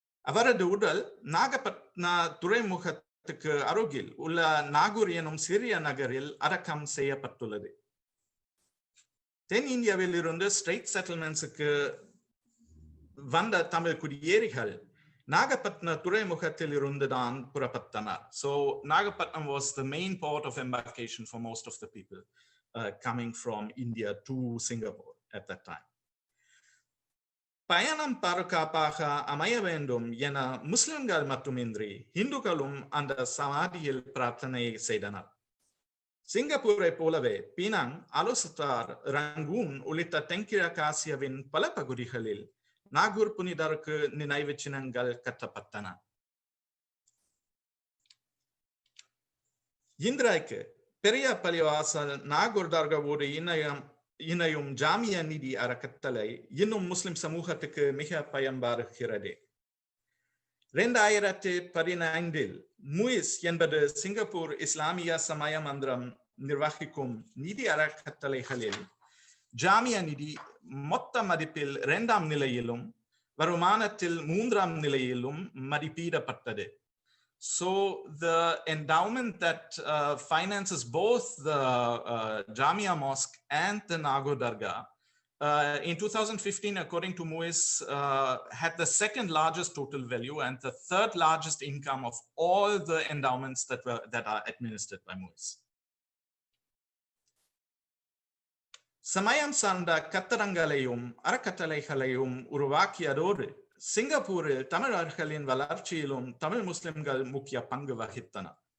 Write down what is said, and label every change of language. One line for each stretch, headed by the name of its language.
Tamil: அவரது உடல் நாகப்பட்டின துறைமுகத்துக்கு அருகில் உள்ள நாகூர் எனும் சிறிய நகரில் அடக்கம் செய்யப்பட்டுள்ளது. தென்னிந்தியாவில் இருந்து ஸ்ட்ரெயிட் செட்டில்மெண்ட்ஸுக்கு வந்த தமிழ் குடியேறிகள் நாகப்பட்டின துறைமுகத்தில் இருந்துதான் புறப்பட்டனர்.
English: So Nagapatnam was the main port of embarkation for most of the people coming from India to Singapore at that time.
Tamil: பயணம் பாதுகாப்பாக அமைய வேண்டும் என முஸ்லிம்கள் மட்டுமின்றி இந்துக்களும் அந்த சமாதியில் பிரார்த்தனை செய்தனர். சிங்கப்பூரை போலவே பீனாங், அலுசுத்தார், ரங்கூன் உள்ளிட்ட தென்கிழக்காசியாவின் பல பகுதிகளில் நாகூர் புனிதருக்கு நினைவு சின்னங்கள் கட்டப்பட்டன. இன்றைக்கு பெரிய பள்ளிவாசல் நாகூர் தர்காவோடு இணையும் ஜாமிய நிதி அறக்கட்டளை இன்னும் முஸ்லிம் சமூகத்துக்கு மிக பயன்படுகிறது. 2015 முயிஸ் என்பது சிங்கப்பூர் இஸ்லாமிய சமய மன்றம் நிர்வகிக்கும் நிதி அறக்கட்டளைகளில் ஜாமியா நிதி மொத்த மதிப்பில் 2ஆம் நிலையிலும் வருமானத்தில் 3ஆம் நிலையிலும் மதிப்பிடப்பட்டது.
English: So the endowment that finances both the Jamia Mosque and the Nagor Dargah in 2015, according to Mosque, had the second largest total value and the third largest income of all the endowments that are administered by Mosque.
Tamil: சமயம் சார்ந்த கட்டடங்களையும் அறக்கட்டளைகளையும் உருவாக்கியதோடு சிங்கப்பூரில் தமிழர்களின் வளர்ச்சியிலும் தமிழ் முஸ்லிம்கள் முக்கிய பங்கு வகித்தனர்.